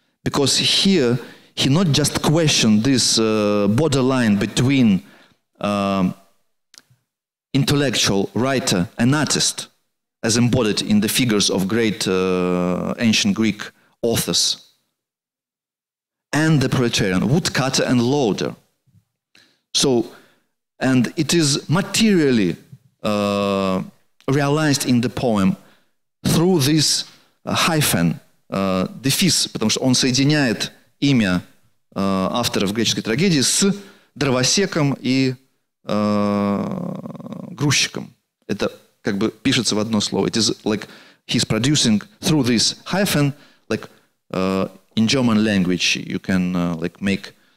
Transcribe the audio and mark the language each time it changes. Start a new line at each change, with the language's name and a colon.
English: Because here he not just questioned this borderline between intellectual, writer, and artist, as embodied in the figures of great ancient Greek authors, and the proletarian, woodcutter and loader. So, and it is materially realized in the poem through this hyphen,
Russian: дефис, потому что он соединяет имя авторов греческой трагедии с дровосеком и грузчиком. Это как бы пишется в одно слово.
English: It is like he's producing through this hyphen, like in German language you can like make